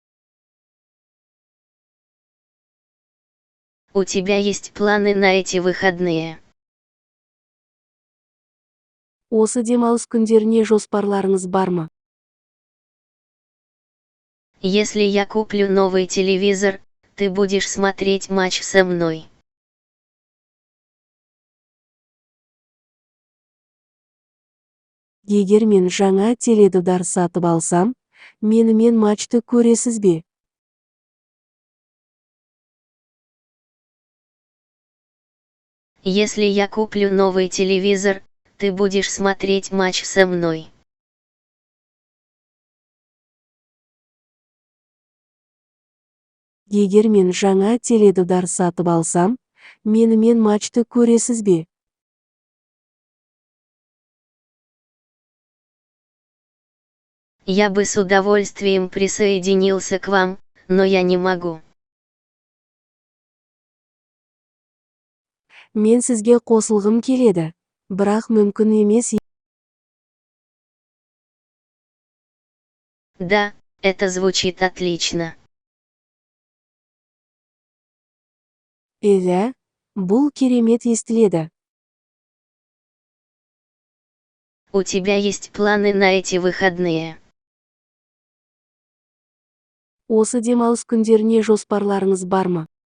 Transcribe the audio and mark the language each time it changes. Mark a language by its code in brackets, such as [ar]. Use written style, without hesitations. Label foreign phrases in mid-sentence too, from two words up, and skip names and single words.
[ru] У тебя есть планы на эти выходные? [kk] Осы демалыс күндеріне жоспарларыңыз бар ма? [ru] Если я куплю новый телевизор, ты будешь смотреть матч со мной. [kk] Егер мен жаңа теледидар сатып алсам, менімен матчты көресіз бе? [ru] Если я куплю новый телевизор, ты будешь смотреть матч со мной. [kk] Егер мен жаңа теледидар сатып алсам, менімен матчты көресіз бе? [ru] Я бы с удовольствием присоединился к вам, но я не могу. [kk] Мен сізге қосылғым келеді, бірақ мүмкін емес. [ru] Да, это звучит отлично. [kk] Иә, бұл керемет естіледі. [ru] У тебя есть планы на эти выходные? [kk] Осы демалыс күндеріне жоспарларыңыз бар ма?